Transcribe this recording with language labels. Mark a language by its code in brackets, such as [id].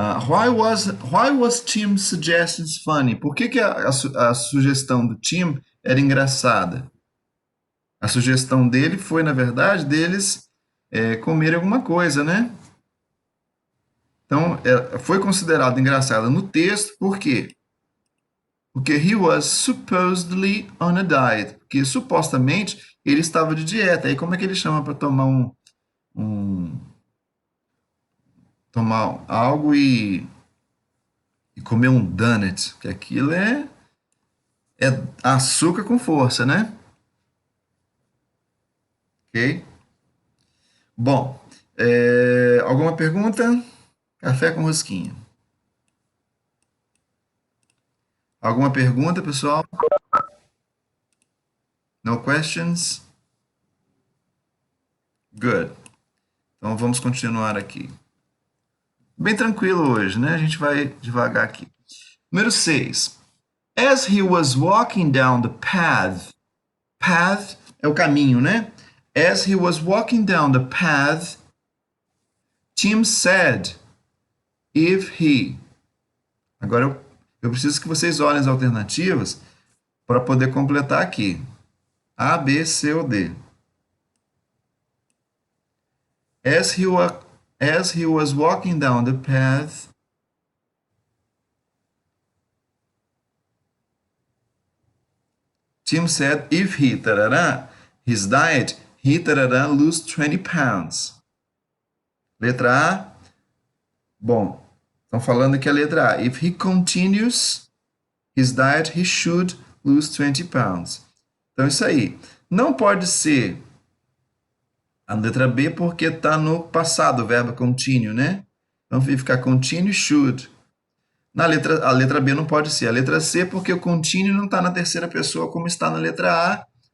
[en] Why was Tim's suggestions funny? [pt] Por que a sugestão do Tim era engraçada? A sugestão dele foi, na verdade, deles comerem alguma coisa, né? Então, foi considerado engraçada no texto, por quê? Porque [en] he was supposedly on a diet. [pt] Porque supostamente ele estava de dieta. Aí como é que ele chama para tomar um tomar algo e comer um donut? Que aquilo é açúcar com força, né? Ok? Bom, alguma pergunta? Café com rosquinha. Alguma pergunta, pessoal? [en] No questions? Good. [pt] Então vamos continuar aqui. Bem tranquilo hoje, né? A gente vai devagar aqui. Número 6. [en] As he was walking down the path. [pt] Path é o caminho, né? [en] As he was walking down the path, Tim said, if he. [pt] Agora eu preciso que vocês olhem as alternativas para poder completar aqui. A, B, C ou D. [en] As he was walking down the path, Tim said if he, tarará, his diet, he, tarará, lose 20 pounds. [pt] Letra A. Bom, estão falando aqui a letra A. [en] If he continues his diet, he should lose 20 pounds. [pt] Então, isso aí. Não pode ser a letra B porque está no passado, o verbo continue, né? Então, vai ficar continue, should. A letra B não pode ser. A letra C porque o continue não está na terceira pessoa como está na letra A.